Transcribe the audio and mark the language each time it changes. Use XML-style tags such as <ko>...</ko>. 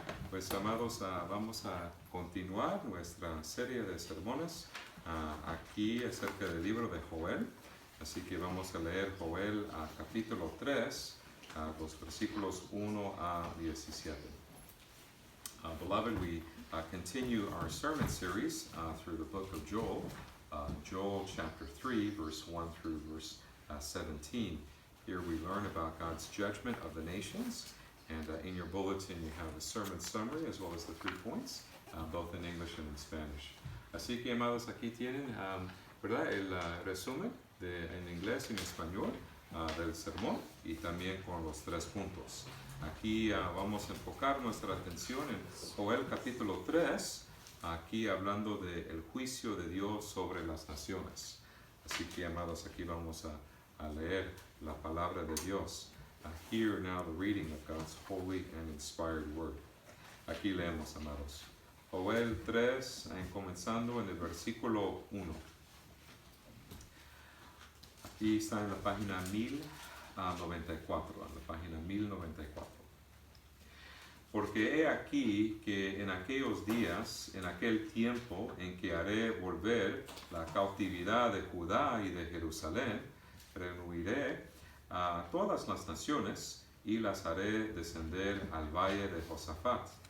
<es>Pues amados, vamos a continuar nuestra serie de sermones aquí acerca del libro de Joel. Así que vamos a leer Joel capítulo 3, los versículos 1 a 17.</es> <en>Beloved, we continue our sermon series through the book of Joel, Joel chapter 3, verse 1 through verse 17. Here we learn about God's judgment of the nations, and in your bulletin you have a sermon summary as well as the 3 points, both in English and in Spanish.</en> <es>Así que, amados, aquí tienen ¿verdad? El resumen en inglés y en español del sermón y también con los 3 puntos. Aquí vamos a enfocar nuestra atención en Joel capítulo 3, aquí hablando del juicio de Dios sobre las naciones. Así que, amados, aquí vamos a leer la palabra de Dios.</es> <en>Hear now the reading of God's holy and inspired word.</en> <es>Aquí leemos, amados. Joel 3, comenzando en el versículo 1. Aquí está en la página 1094, en la página 1094. Porque he aquí que en aquellos días, en aquel tiempo en que haré volver la cautividad de Judá y de Jerusalén, reuniré a todas las naciones y las haré descender al valle de Josafat.</es>